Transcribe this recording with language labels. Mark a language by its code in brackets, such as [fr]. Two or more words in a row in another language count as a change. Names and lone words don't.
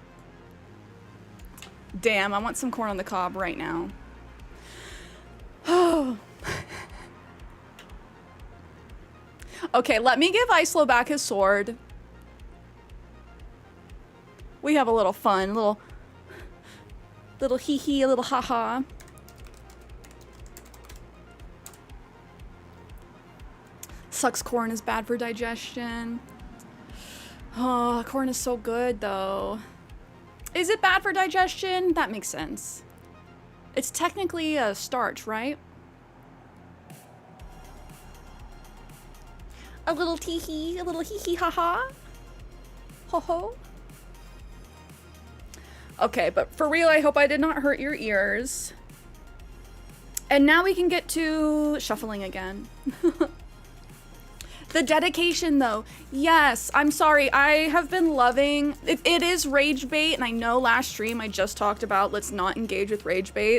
[en] Damn, I want some corn on the cob right now. Oh. Okay, let me give Islo back his sword. We have a little fun, little hee-hee, a little ha-ha. Sucks corn is bad for digestion. Oh, corn is so good though. Is it bad for digestion? That makes sense. It's technically a starch, right? A little tee-hee, a little hee-hee ha-ha. Ho-ho. Okay, but for real, I hope I did not hurt your ears. And now we can get to shuffling again. The dedication, though. Yes, I'm sorry. I have been loving... It is rage bait, and I know last stream I just talked about let's not engage with rage bait.